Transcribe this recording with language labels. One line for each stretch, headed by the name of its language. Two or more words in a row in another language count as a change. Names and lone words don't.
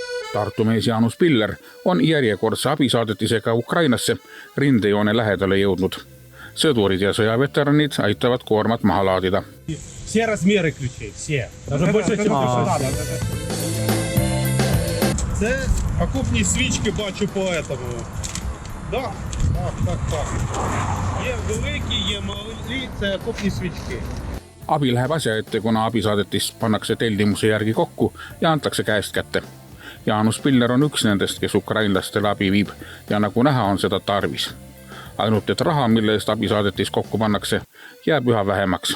Estonian: Tartu mees Jaanus Piller on järjekordse abisaadetisega Ukrainasse rindejoone lähedale jõudnud. Sõdurid ja sõjaveteranid aitavad koormat maha laadida.
Russian: Все размеры ключей, все. Даже больше, чем
Ukrainian: Це окопні свічки бачу
Russian: по этому. Да, так.
Ukrainian: Є великі, є малі, це окопні свічки.
Estonian: Abi läheb asja ette, kuna abisaadetis pannakse tellimuse järgi kokku ja antakse käest kätte. Jaanus Piller on üks nendest, kes ukrainlastele abi viib ja nagu näha on seda tarvis. Ainult et raha, mille eest abisaadetis kokku pannakse, jääb üha vähemaks.